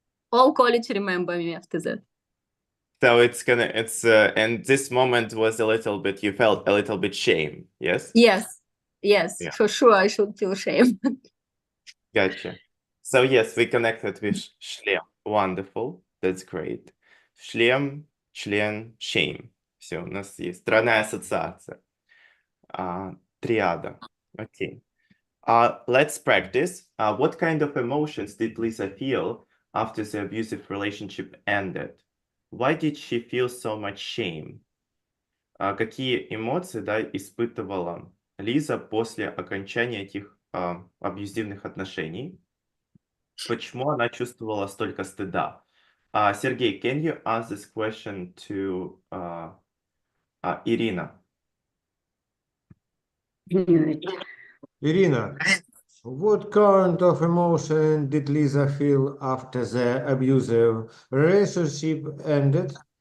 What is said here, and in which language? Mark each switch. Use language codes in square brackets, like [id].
[en] All college remember me after that. So and this moment was you felt a little bit shame, yes? Yes, yeah. For sure I should feel shame. Gotcha. So yes, we connected with шлем. Wonderful. That's great. [ru] Шлем, член, shame. Все, у нас есть тройная ассоциация. Триада. [en] Okay. Let's practice. What kind of emotions did Lisa feel after the abusive relationship ended? Why did she feel so much shame? [ru] Какие эмоции, да, испытывала Лиза после окончания этих абьюзивных отношений? Почему она чувствовала столько стыда? [en] Сергей, can you ask this question to Irina? Irina, what kind of emotion did Lisa feel after the abusive relationship ended?